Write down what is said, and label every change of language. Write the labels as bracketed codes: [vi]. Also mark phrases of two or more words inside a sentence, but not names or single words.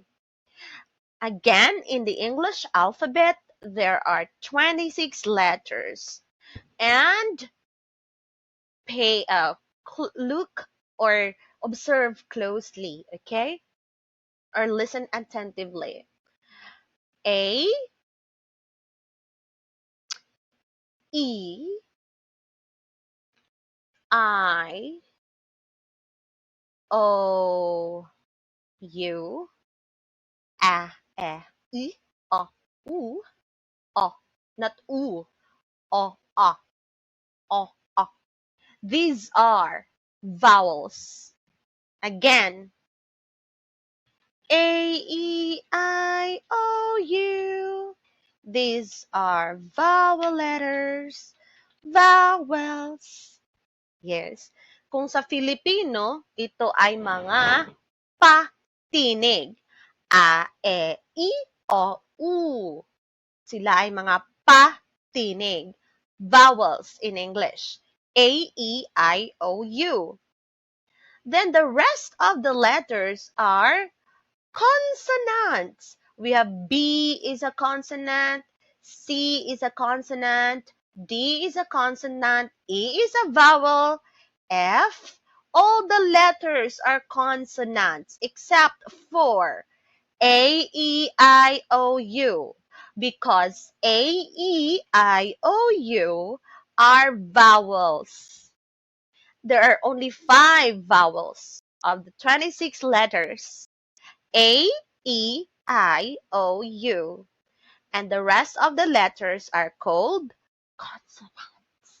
[en] Again, in the English alphabet, there are 26 letters. And look or observe closely, okay? Or listen attentively. A, E, I, O, U, A, E, I, O, U, O, not U, O, O. These are vowels. Again, A, E, I, O, U. These are vowel letters. Vowels. Yes. [tl] Kung sa Filipino, ito ay mga patinig. A, E, I, O, U. Sila ay mga patinig. [en] Vowels in English. A, E, I, O, U. Then the rest of the letters are consonants. We have B is a consonant, C is a consonant, D is a consonant, E is a vowel, F. All the letters are consonants except for A, E, I, O, U. Because A, E, I, O, U are vowels. There are only 5 vowels of the 26 letters. A, E, I, O, U. And the rest of the letters are called consonants.